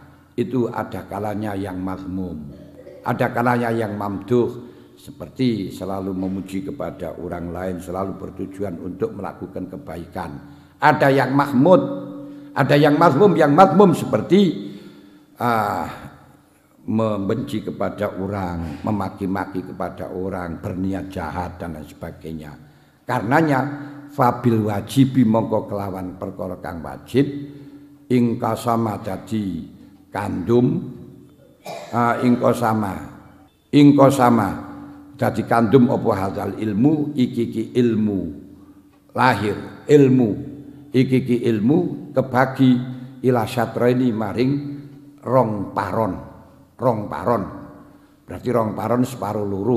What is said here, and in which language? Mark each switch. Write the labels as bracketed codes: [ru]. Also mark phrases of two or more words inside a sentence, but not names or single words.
[id] Itu ada kalanya yang mazmum, ada kalanya yang mamduh, seperti selalu memuji kepada orang lain, selalu bertujuan untuk melakukan kebaikan. Ada yang mahmud, ada yang mazmum. Yang mazmum seperti membenci kepada orang, memaki-maki kepada orang, berniat jahat dan lain sebagainya. [jv] Karenanya [ar] فبالواجب [jv] mongko kelawan perkara kang wajib ingka sama dadi kandum ingka sama dadi kandum apa [ar] هذا العلم [jv] iki ilmu lahir ilmu iki ilmu kebagi [ar] إلى شطرين [jv] maring rong paron berarti rong paron separo loro.